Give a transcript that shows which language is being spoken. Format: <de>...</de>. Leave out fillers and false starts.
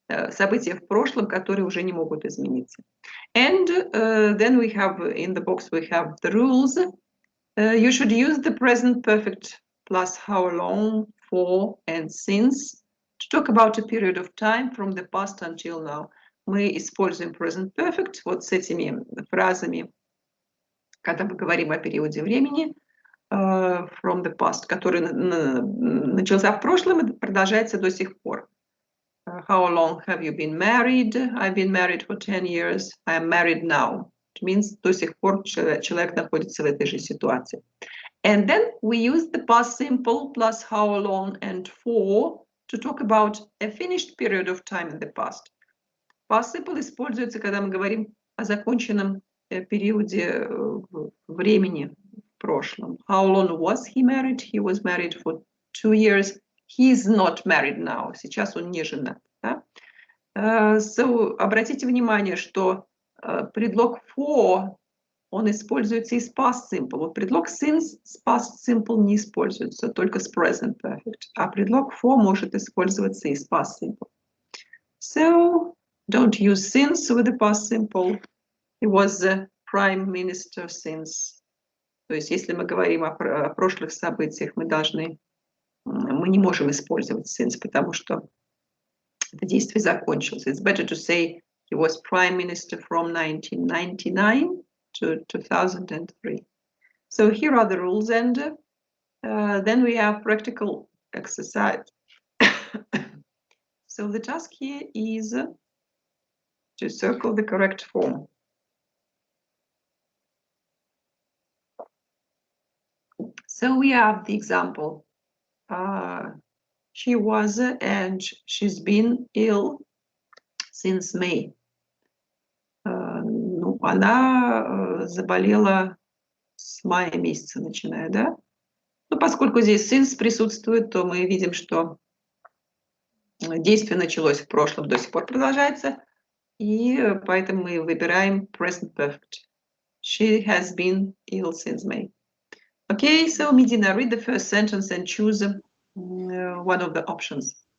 <ru>События в прошлом, которые уже не могут измениться.</ru> <en>And then we have, in the box, we have the rules. You should use the present perfect plus how long, for, and since to talk about a period of time from the past until now.</en> <ru>Мы используем present perfect вот с этими фразами, когда мы говорим о периоде времени,</ru> <en>from the past,</en> <ru>который начался в прошлом и продолжается до сих пор.</ru> <en>How long have you been married? I've been married for 10 years. I am married now. It means</en> <ru>до сих пор человек находится в этой же ситуации.</ru> <en>And then we use the past simple plus how long and for to talk about a finished period of time in the past.</en> <ru>Past simple используется, когда мы говорим о законченном периоде времени в прошлом.</ru> <en>How long was he married? He was married for 2 years. He is not married now.</en> <ru>Сейчас он не женат. Да? So, обратите внимание, что предлог for, он используется из past simple. Вот предлог since с past simple не используется, только с present perfect. А предлог for может использоваться из past simple.</ru> <en>So, don't use since with the past simple. He was the prime minister since.</en> <ru>То есть, если мы говорим о прошлых событиях, мы не можем использовать since, потому что это действие закончилось.</ru> <en>It's better to say he was prime minister from 1999 to 2003. So here are the rules, and then we have practical exercise. So the task here is to circle the correct form. So we have the example. She was and she's been ill since May.</en> <ru>Ну, она заболела с мая месяца, начиная, да? Ну, поскольку здесь since присутствует, то мы видим, что действие началось в прошлом, до сих пор продолжается, и поэтому мы выбираем present perfect.</ru> <en>She has been ill since May. Okay, so Medina, read the first sentence and choose one of the options.</en>